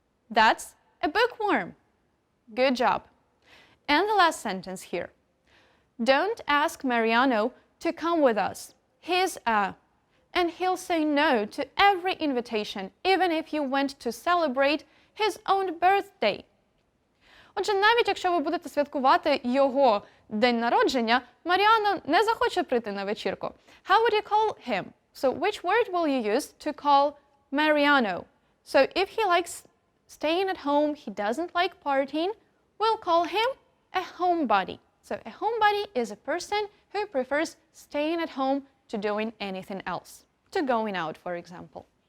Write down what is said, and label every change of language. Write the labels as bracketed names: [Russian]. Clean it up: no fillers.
[English] That's a bookworm. Good job. And the last sentence here. Don't ask Mariano to come with us. He's a... and he'll say no to every invitation, even if you went to celebrate his own birthday. [Ukrainian] Отже, навіть якщо ви будете святкувати його день народження, Маріано не захоче прийти на вечірку. [English] How would you call him? So which word will you use to call Mariano? So if he likes staying at home, he doesn't like partying, we'll call him a homebody. So a homebody is a person who prefers staying at home to doing anything else, to going out, for example.